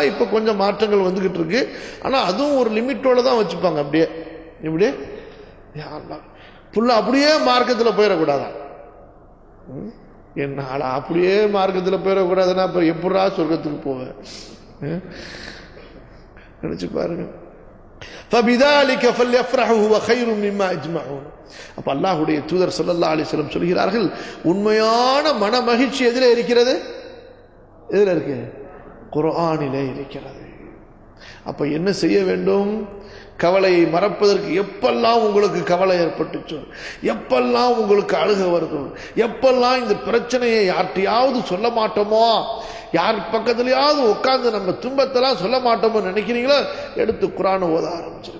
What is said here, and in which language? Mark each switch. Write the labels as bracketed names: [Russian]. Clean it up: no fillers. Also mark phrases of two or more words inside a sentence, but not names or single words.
[Tamil] இப்ப கொஞ்சம் மாற்றங்கள் வந்துகிட்டு இருக்கு, ஆனா அதுவும் ஒரு லிமிட்டோட தான் வச்சுப்பாங்க. அப்படியே இப்படி [Arabic] يا الله [Tamil] புள்ள அப்படியே மார்க்கத்தில் போயிடக்கூடாதான். என்னால அப்படியே மார்க்கத்தில் போயிடக்கூடாதுன்னா அப்புறம் எப்படா சொர்க்கத்துக்கு போவேன்? நினைச்சு பாருங்க. [Arabic] فَبِذَلِكَ فَلْيَفْرَحُوا هُوَ خَيْرٌ مِّمَّا يَجْمَعُونَ. [Tamil] அப்ப அல்லாஹ்வுடைய தூதர் [Arabic] صلى الله عليه وسلم [Tamil] சொல்கிறார்கள், உண்மையான மன மகிழ்ச்சி எதிலே இருக்கிறது? எதில் இருக்கு? குர்ஆனிலே இருக்கிறது. அப்ப என்ன செய்ய வேண்டும்? கவலையை மறப்பதற்கு எப்பெல்லாம் உங்களுக்கு கவலை ஏற்பட்டுச்சோ, எப்பெல்லாம் உங்களுக்கு அழுக வருதோ, எப்பெல்லாம் இந்த பிரச்சனையை யார்கிட்டையாவது சொல்ல மாட்டோமோ, யார் பக்கத்துலயாவது உட்கார்ந்து நம்ம துன்பத்தெல்லாம் சொல்ல மாட்டோமோ நினைக்கிறீங்களோ, எடுத்து குர்ஆனை ஓத ஆரம்பிச்சிருங்க.